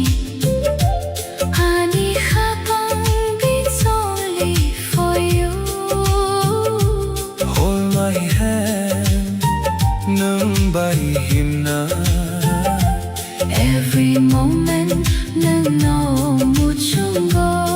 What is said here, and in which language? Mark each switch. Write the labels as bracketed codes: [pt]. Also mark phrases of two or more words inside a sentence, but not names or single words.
[en] Honey khapang beats only for you. hold my hand [trp] nâng bay him na [en] Every moment, [trp] nung no mu chung go.